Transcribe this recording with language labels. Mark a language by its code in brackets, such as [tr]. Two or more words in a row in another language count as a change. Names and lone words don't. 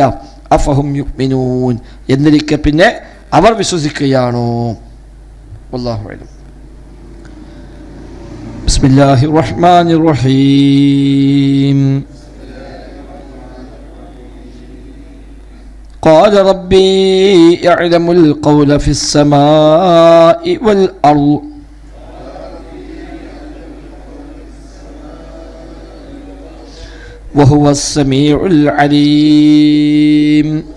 [ar] أفهم يؤمنون, [ml] എന്നിരിക്കെ പിന്നെ അവർ വിശ്വസിക്കുകയാണോ? [ar] والله أعلم. بسم الله الرحمن الرحيم. قال ربي يعلم القول في السماء والأرض وهو السميع العليم